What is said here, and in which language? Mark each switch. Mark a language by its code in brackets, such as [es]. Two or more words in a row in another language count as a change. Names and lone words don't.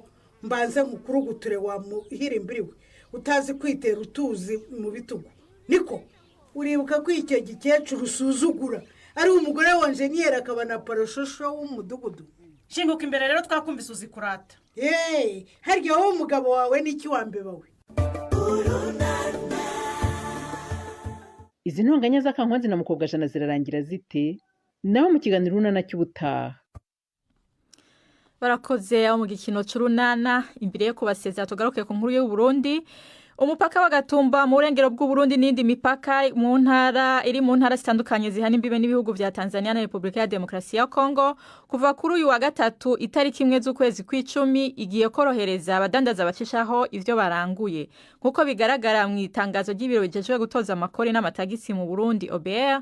[rw] Mbanze nkukuru guture wa muhirimbiriwe. Utazi kwitera utuzi mu bitugu. Niko uribuka ko icyo gikecuru usuzugura ari umugore wa engineer akaba na paroshosho w'umudugudu. Shinguka imbere rero twakumvise uzikurata. Harya wowe umugabo wawe n'iki wambeba we? Izi ntonganya za Kankwanzi na mukobwa Jana zirarangira zite? Naho mu kiganiro Urunana cy'ubutaha. [rn] Barakoze aho mu gikino cy'Urunana imbere yo kubasezera tugaruke ku nkuru y'u Burundi. Umupaka wa Gatumba mu burengero bw'u Burundi n'indi mipaka mu ntara iri mu ntara zitandukanye zihana imbibe n'ibihugu vya Tanzania na Republika ya Demokarasi ya Kongo kuva kuri uyu wa gatatu itariki imwe z'ukwezi kw'icumi igiye korohereza abadandaza bacishaho ivyo baranguye nkuko bigaragara mu itangazo ry'ibiro bijejwe gutoza amakori n'amatagisi mu Burundi OBR.